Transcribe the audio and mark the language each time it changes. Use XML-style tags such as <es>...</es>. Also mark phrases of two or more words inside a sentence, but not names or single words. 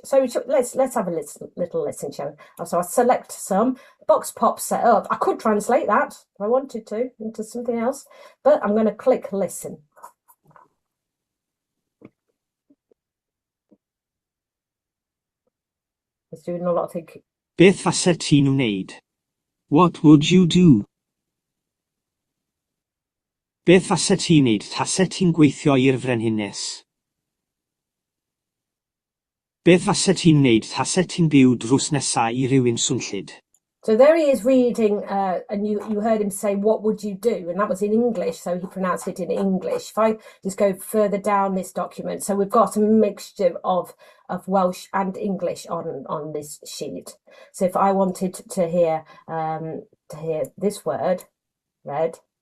<en>So let's have a little listen, shall we? So I select some. Box pop set up. I could translate that if I wanted to into something else, but I'm going to click listen. It's doing a lot of thinking.</en> <cy>Beth fasai ti'n wneud?</cy> <en>What would you do?</en> <cy>Beth fasai ti'n wneud tasai ti'n gweithio i'r Frenhines? Beth fasai ti'n wneud tasai ti'n byw drws nesaf I rywun swnllyd?</cy> <en>So there he is reading, and you heard him say, what would you do? And that was in English, so he pronounced it in English. If I just go further down this document, so we've got a mixture of Welsh and English on this sheet. So if I wanted to hear this word read,</en>